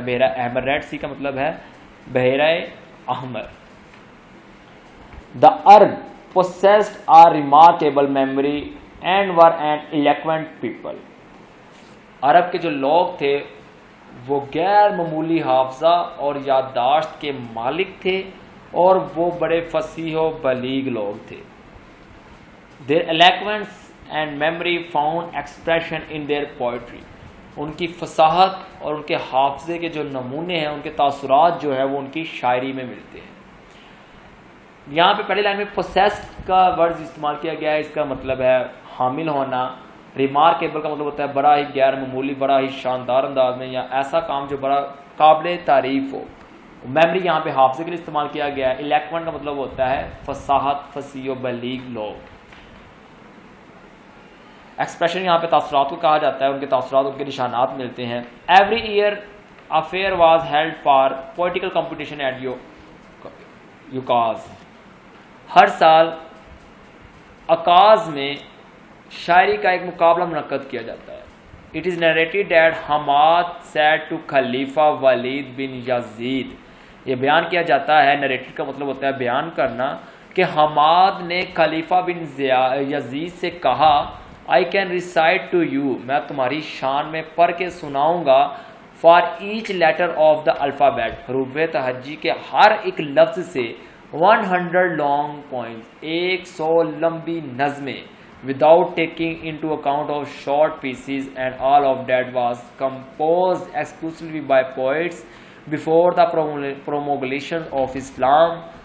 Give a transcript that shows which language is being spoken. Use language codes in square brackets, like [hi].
[ur] بحیرہ احمر، ریڈ سی کا مطلب ہے بحیرہ احمر. [en] The Arab possessed a remarkable memory and were an eloquent people. [ur] عرب کے جو لوگ تھے وہ غیر معمولی حافظہ اور یادداشت کے مالک تھے اور وہ بڑے فصیح و بلیغ لوگ تھے. [en] Their eloquence and memory found expression in their poetry. [ur] ان کی فصاحت اور ان کے حافظے کے جو نمونے ہیں، ان کے تاثرات جو ہے وہ ان کی شاعری میں ملتے ہیں. یہاں پہ پہلی لائن میں possessed کا ورڈ استعمال کیا گیا ہے. اس کا مطلب ہے حامل ہونا. ریمارکیبل کا مطلب ہوتا ہے بڑا ہی غیر معمولی، بڑا ہی شاندار انداز میں، یا ایسا کام جو بڑا قابل تعریف ہو. میموری یہاں پہ حافظے کے لیے استعمال کیا گیا ہے. الیکوینٹ کا مطلب ہوتا ہے فصاحت، فصیح و بلیغ لوگ. ایکسپریشن یہاں پہ تاثرات کو کہا جاتا ہے. ان کے تاثرات، ان کے نشانات ملتے ہیں. [en] Every year a fair was held for poetical competition at Ukaz. [ur] ہر سال عکاظ میں شاعری کا ایک مقابلہ منعقد کیا جاتا ہے. [en] It is narrated that Hamad said to Khalifa Walid bin Yazid. [ur] یہ بیان کیا جاتا ہے، نریٹڈ کا مطلب ہوتا ہے بیان کرنا، کہ حماد نے خلیفہ بن یزید سے کہا [en] I can recite to you، [ur] میں تمہاری شان میں پڑھ کے سناؤں گا، [en] for each letter of the alphabet، [ur] حروف تہجی کے ہر ایک لفظ سے [en] 100 long poems، [ur] 100 لمبی نظمیں، [en] without taking into account of short pieces, and all of that was composed exclusively by poets before the promulgation of Islam.